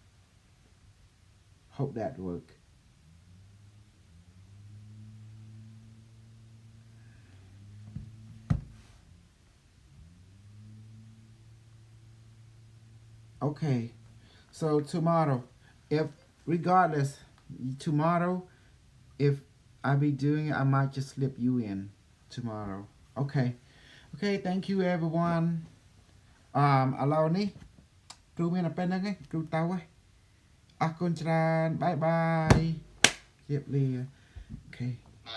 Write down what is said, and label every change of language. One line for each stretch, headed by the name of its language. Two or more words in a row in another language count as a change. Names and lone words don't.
English: Hope that work. Okay. So tomorrow, if regardless, tomorrow, if I be doing it, I might just slip you in tomorrow. Okay. Okay, thank you everyone.
Khmer: ឥឡូវនេះគ្រូមានតែប៉ុណ្្នឹងឯងគ្រូទៅហើយអរគុណច្រើនបាយបាយជម្រាបលាអូខេ